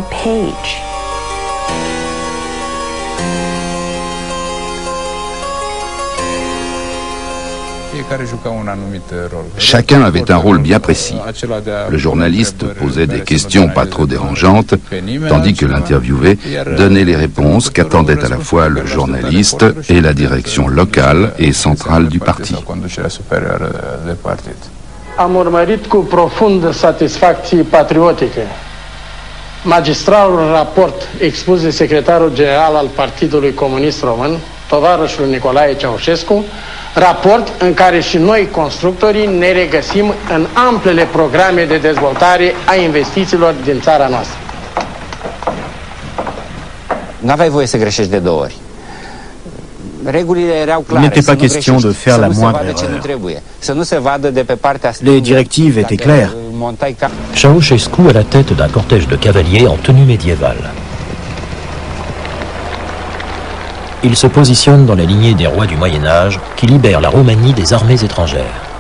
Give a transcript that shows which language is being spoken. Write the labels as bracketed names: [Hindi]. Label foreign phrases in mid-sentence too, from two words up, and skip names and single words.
[French] Chacun avait un rôle bien précis. Le journaliste posait des questions pas trop dérangeantes, tandis que l'interviewé donnait les réponses qu'attendait à la fois le journaliste et la direction locale et centrale du parti. [Romanian] Am urmărit cu profundă satisfacție patriotică magistralul raport expus de secretarul general al Partidului Comunist Român, tovarășul Nicolae Ceaușescu, raport în care și noi, constructorii, ne regăsim în amplele programe de dezvoltare a investițiilor din țara noastră. N-aveai voie să greșești de două ori. [French] Il n'était pas question de faire la moindre erreur. Les directives étaient claires. Ceaușescu à la tête d'un cortège de cavaliers en tenue médiévale. Il se positionne dans la lignée des rois du Moyen-Âge qui libèrent la Roumanie des armées étrangères.